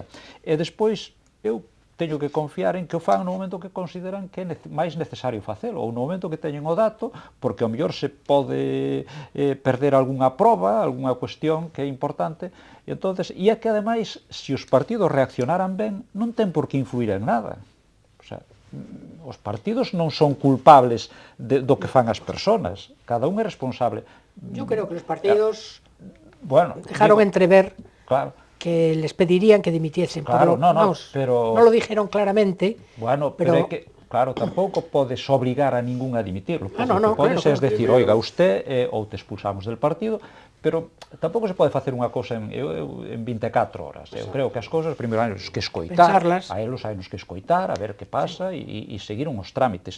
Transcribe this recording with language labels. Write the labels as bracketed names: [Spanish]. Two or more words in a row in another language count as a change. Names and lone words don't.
[Galician] E despois, eu teño que confiar en que o fan no momento que consideran que é máis necesario facelo, ou no momento que teñen o dato, porque ao mellor se pode perder algunha proba, algunha cuestión que é importante, e entonces, e é que ademais, se os partidos reaccionaran ben, non ten por que influir en nada. O sea, os partidos non son culpables do que fan as persoas, cada un é responsable. [Spanish] Yo creo que los partidos dejaron entrever, claro, que les pedirían que dimitiesen. Claro, pero no lo dijeron claramente. [Galician] Bueno, pero é que, claro, tampouco podes obrigar a ningún a dimitirlo. No, podes claro, [Spanish] decir, oiga, usted, [Galician] ou te expulsamos [Spanish] del partido, [Galician] pero tampouco se pode facer unha cousa en 24 horas. Eu creo que as cousas, primeiro, hai que escoitar, a elos hai que escoitar, a ver que pasa, e seguir uns trámites.